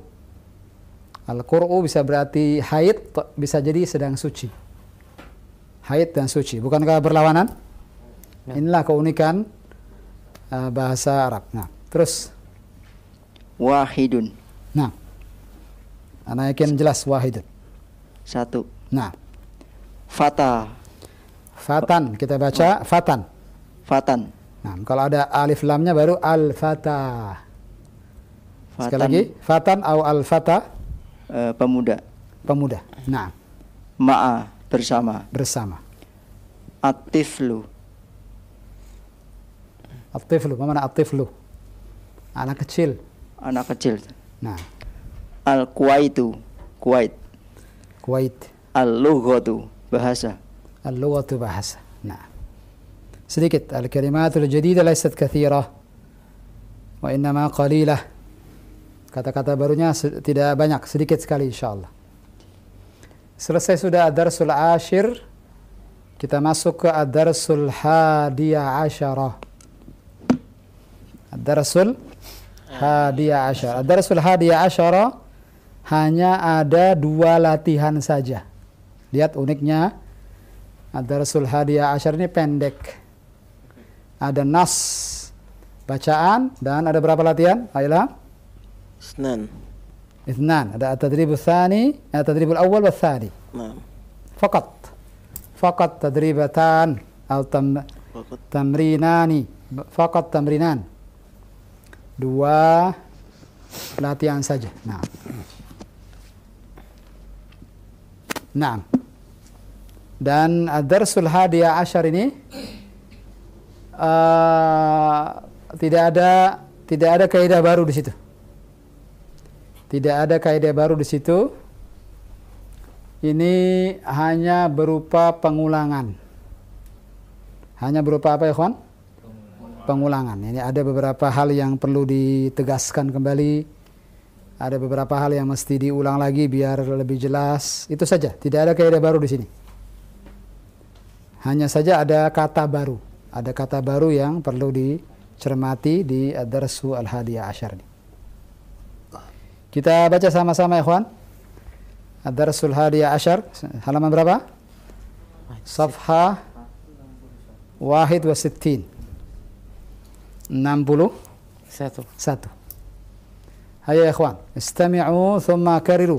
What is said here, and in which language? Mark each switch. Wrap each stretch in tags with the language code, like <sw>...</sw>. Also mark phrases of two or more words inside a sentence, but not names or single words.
<id>Al-qur'u bisa berarti haid, bisa jadi sedang suci. Haid dan suci. Bukankah berlawanan? Inilah keunikan bahasa Arab. Nah, terus.</id> <ar>Wahidun.</ar> <id>Nah. Ana yakin jelas wahidun. Satu. Nah.</id> <ar>Fata. Fatan,</ar> <id>kita baca fatan.</id> <ar>Fatan.</ar> <id>Nah, kalau ada alif lamnya baru al-fata. Sekali</id> <ar>Fatan.</ar> <id>lagi, fatan atau al-fata, Pemuda. pemuda. Nah, Ma'a. Bersama. bersama.</id> <ar>At-tiflu. At-tiflu, mana at-tiflu?</ar> <id>Anak kecil. Anak kecil. Nah, Al-Kuwaitu. Kuwait. Kuwait. Al-Lughatu. Bahasa.</id> <ar>Al-lughatu</ar> <id>bahasa. Nah. Sedikit</id> <ar>الكلمات الجديدة ليست كثيرة وإنما قليلة.</ar> <id>Kata-kata barunya tidak banyak, sedikit sekali insyaallah. Selesai sudah</id> <ar>الدرس العاشر.</ar> <id>Kita masuk ke</id> <ar>الدرس الحادي عشر. الدرس الحادي عشر. الدرس الحادي عشر</ar> <id>hanya ada 2 latihan saja. Lihat uniknya,</id> <ar>الدرس الحادي عشر</ar> <id>ini pendek. Ada nas, bacaan, dan ada berapa latihan? Ayolah.</id> <ar>Isnan. Ithnan. Ada التدريب الثاني, التدريب الأول والثاني. Naam. فقط تدريبتان atau tamrinani. فقط تمرينان.</ar> <id>2 latihan saja. Nah. Dan</id> <ar>الدرس الحادي عشر</ar> <id>ini tidak ada kaidah baru di situ. Tidak ada kaidah baru di situ. Ini hanya berupa pengulangan. Hanya berupa apa ya, kawan? Pengulangan. Ini ada beberapa hal yang perlu ditegaskan kembali. Ada beberapa hal yang mesti diulang lagi biar lebih jelas. Itu saja. Tidak ada kaidah baru di sini. Hanya saja ada kata baru. Ada kata baru yang perlu dicermati di</id> <ar>الدرس الحادي عشر</ar> <id>ini. Kita baca sama-sama ya, kawan.</id> <ar>الدرس الحادي عشر,</ar> <id>halaman berapa?</id> <ar>Safha 61. 61. Hayo يا إخوان، استمعوا ثم كرروا.</ar>